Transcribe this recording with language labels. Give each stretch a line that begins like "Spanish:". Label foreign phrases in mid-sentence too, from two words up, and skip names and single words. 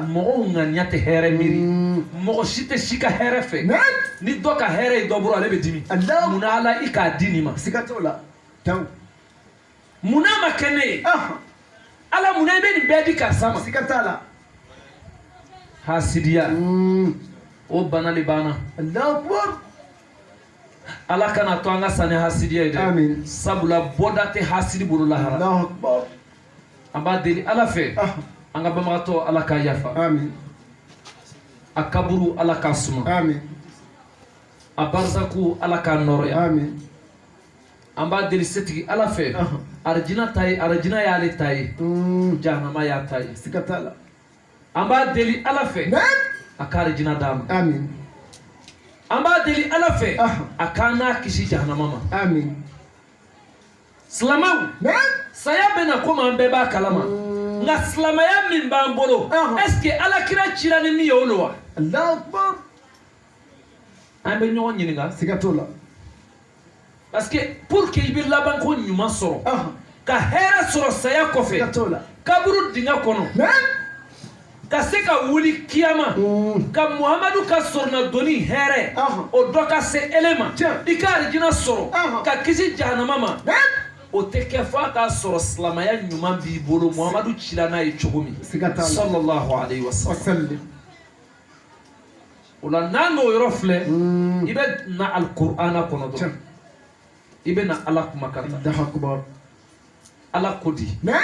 Bambara: mɔgɔw ŋaniya tɛ hɛrɛ miiri mɔgɔ si tɛ si ka hɛrɛ fɛ ni dɔ ka hɛrɛ ye dɔ bolo ale bɛ dimi munna ala i k'a di nin ma سكتولا داو munna ma kɛ ne ye ala munna i bɛ nin bɛɛ di karisa ma سكتالا hasidiya o bana de banna
Arabic: الله اكبر
Bambara: ala kana to an ka sanni hasidiya ye dɛ
Arabic: آمين
Bambara: sabula bɔda tɛ hasidi bolo lahara
Arabic: الله اكبر
Bambara: an b'a deli ala fɛ an ka banabagatɔ ala k'a yafa
Arabic: آمين
Bambara: a kaburu ala k'a suma
Arabic: آمين
Bambara: a barzaku ala k'a nɔrɔya
Arabic: آمين
Bambara: an b'a deli setigi ala fɛ arjina ta ye arjina y'ale ta ye jahanama y'a ta ye siga t'a la an b'a deli ala fɛ a ka arjina d'a ma
Arabic: amin
Bambara: an b'a deli ala fɛ a k'an n'a kisi jahanama ma
Arabic: amin
Bambara: silamaw saya bɛna komi an bɛɛ b'a kalama nka silamaya min b'an bolo
French: est-ce que
Bambara: alakira cira ni min ye o lo wa
Arabic: الله أكبر
Bambara: an bɛ ɲɔgɔn ɲininka siga t'o la
French: parce que pour que
Bambara: i bɛ laban ko ɲuman sɔrɔ ka hɛrɛ sɔrɔ saya kɔfɛ siga t'o la kaburu dingɛ kɔnɔ ka se ka wuli kiyama ka muhamadu ka sɔrɔna doni hɛrɛ o dɔ ka se ele ma i ka arijina sɔrɔ ka kisi jahanama ma o tɛ kɛ fɔ a k'a sɔrɔ silamaya ɲuman b'i bolo muhamadu cila n'a ye cogo min
Arabic: صلى الله عليه وسلم
Bambara: o la n'an n'o yɔrɔ filɛ i bɛ na alkur'ana kɔnɔ dɔrɔn i bɛ na ala kumakan na ala ko di